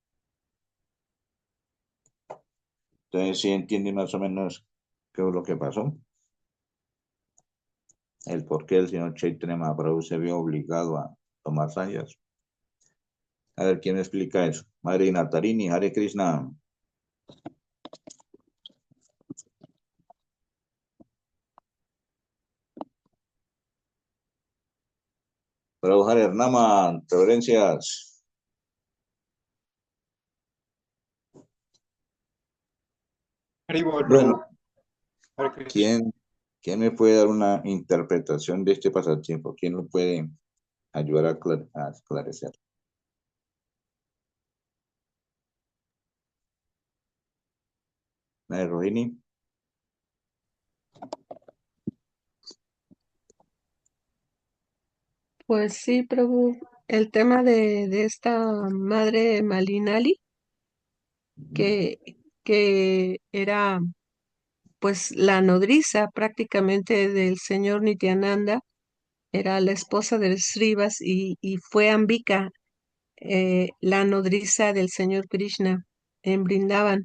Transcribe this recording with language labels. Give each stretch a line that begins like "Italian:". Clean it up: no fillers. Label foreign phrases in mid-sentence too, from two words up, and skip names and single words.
Spanish: Entonces, ¿sí entienden más o menos qué es lo que pasó? El por qué el señor Chaitanya Mahaprabhu se vio obligado a tomar sanyas. A ver, ¿quién me explica eso? Madre Natarini,
Sanskrit: Hare Krishna.
Spanish: Prabhu Hare Nama, reverencias. Haribol, Prabhu. Bueno,
Sanskrit: Hare Krishna.
Spanish: ¿quién me puede dar una interpretación de este pasatiempo? ¿Quién lo puede ayudar a esclarecer? Madre Rohini. Pues sí, Prabhu, el tema de esta madre Malinali, que, que era pues la nodriza prácticamente del señor Nityananda, era la esposa de Srivas y fue Ambika, la nodriza del señor Krishna en Brindavan.